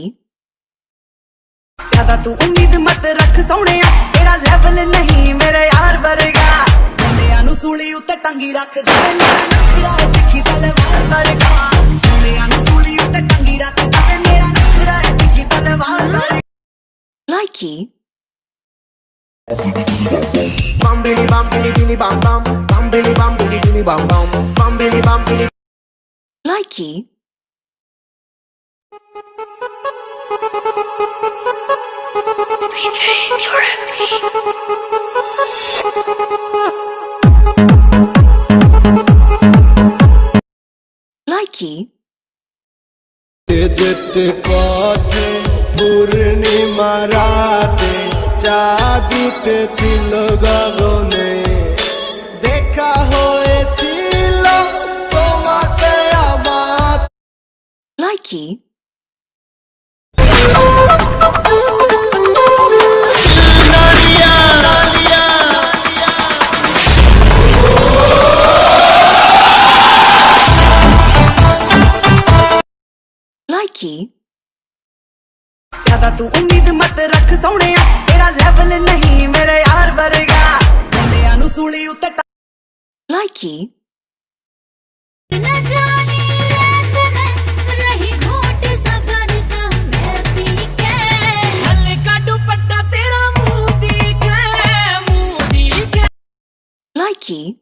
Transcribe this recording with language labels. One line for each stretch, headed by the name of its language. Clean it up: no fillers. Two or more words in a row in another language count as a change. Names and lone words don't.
Punjabi: ਜ਼ਿਆਦਾ ਤੂੰ ਉਮੀਦ ਮਤ ਰੱਖ ਸੋਹਣਿਆ ਤੇਰਾ ਲੈਵਲ ਨਹੀਂ ਮੇਰੇ ਯਾਰ ਵਰਗਾ ਮੁੰਡਿਆਂ ਨੂੰ ਸੂਲੀ ਉੱਤੇ ਟੰਗੀ ਰੱਖ ਦੇ ਮੇਰਾ ਨਖਰਾ ਹੈ ਤਿੱਖੀ ਤਲਵਾਰ ਵਰਗਾ ਮੁੰਡਿਆਂ ਨੂੰ ਸੂਲੀ ਉੱਤੇ ਟੰਗੀ ਰੱਖ ਦੇ ਮੇਰਾ ਨਖਰਾ ਹੈ ਤਿੱਖੀ ਤਲਵਾਰ ਵਰਗਾ
English: Likey. Bam bili bam bili bili bam bam bam bili bam bam bam bili bam bili. Likey. Likey.
Bangla: যেতে পথে পূর্ণিমা রাতে চাঁদ উঠেছিল গগনে দেখা হয়েছিল তোমাকে আমার
English: Likey. Likey.
Punjabi: ਜ਼ਿਆਦਾ ਤੂੰ ਉਮੀਦ ਮਤ ਰੱਖ ਸੋਹਣਿਆ ਤੇਰਾ ਲੈਵਲ ਨਹੀਂ ਮੇਰੇ ਯਾਰ ਵਰਗਾ ਮੁੰਡਿਆਂ ਨੂੰ ਸੂਲੀ ਉੱਤੇ
English: Likey. Likey.